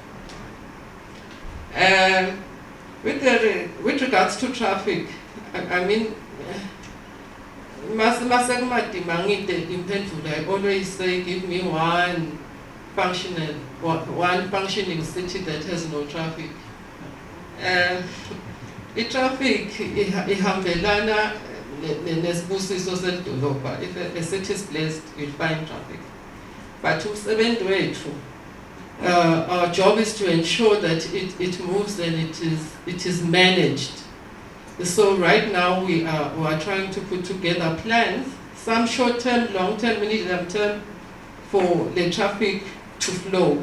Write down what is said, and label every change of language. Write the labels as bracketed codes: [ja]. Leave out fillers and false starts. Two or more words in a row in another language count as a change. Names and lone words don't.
[en] With regards to traffic, I mean, I always say give me one functioning city that has no traffic. The traffic [zu] ihambelana nesibusiso sedolobha. [en] If a city is blessed, you'll find traffic. But our job is to ensure that it moves and it is managed. So right now we are trying to put together plans, some short-term, long-term, medium-term, for the traffic to flow.